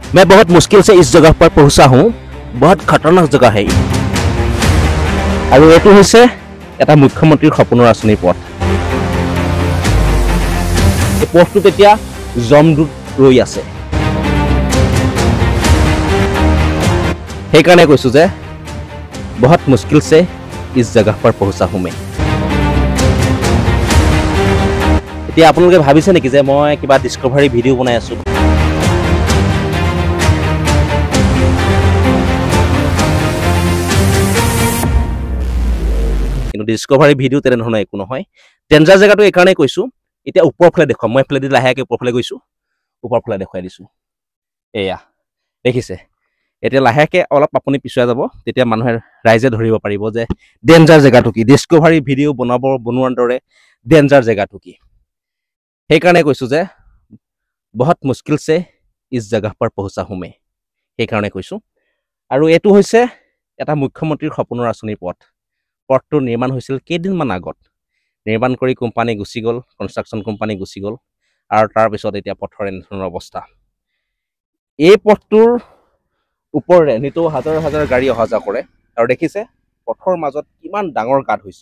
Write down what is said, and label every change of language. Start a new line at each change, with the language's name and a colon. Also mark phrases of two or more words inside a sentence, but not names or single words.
Hindi: मैं बहुत मुश्किल से इस जगह पर पहुंचा हूं। बहुत खतरनाक जगह है और
Assamese: एटू হৈছে এটা মুখ্যমন্ত্ৰীৰ সপোনৰ আঁচনিৰ পথ। এই পথটোত এতিয়া জমদূত ৰৈ আছে। সেইকাৰণে কৈছো যে
Hindi: बहुत मुश्किल से इस जगह पर पहुंचा हूं मैं।
Assamese: এতিয়া আপোনালোকে ভাবিছে নেকি যে মই কিবা ডিসকভাৰী ভিডিঅ' বনাই আছো? কিন্তু ডিসকভাৰী ভিডিঅ' তেনেধৰণৰ একো নহয়। ডেঞ্জাৰ জেগাটো এইকাৰণে কৈছো, এতিয়া ওপৰৰ ফালে দেখুৱাম। মই ফালেদি লাহেকৈ ওপৰৰ ফালে গৈছো, ওপৰৰ ফালে দেখুৱাই দিছো। এয়া দেখিছে? এতিয়া লাহেকৈ অলপ আপুনি পিছুৱাই যাব, তেতিয়া মানুহে ৰাইজে ধৰিব পাৰিব যে ডেঞ্জাৰ জেগাটো কি, ডিসকভাৰী ভিডিঅ' বনোৱাৰ দৰে ডেঞ্জাৰ জেগাটো কি। সেইকাৰণে কৈছো যে
Hindi: बहुत मुश्किल से इस जगह पर पहुंचा हूं मैं।
Assamese: সেইকাৰণে কৈছো। আৰু এটো হৈছে এটা মুখ্যমন্ত্ৰীৰ সপোনৰ আঁচনিৰ পথ। পথটো নিৰ্মাণ হৈছিল কেইদিনমান আগত। নিৰ্মাণ কৰি কোম্পানী গুচি গ'ল, কনষ্ট্ৰাকশ্যন কোম্পানী গুচি গ'ল, আৰু তাৰপিছত এতিয়া পথৰ এনেধৰণৰ অৱস্থা। এই পথটোৰ ওপৰেৰে নিতৌ হাজাৰ হাজাৰ গাড়ী অহা যোৱা কৰে, আৰু দেখিছে পথৰ মাজত কিমান ডাঙৰ গাঁত হৈছে।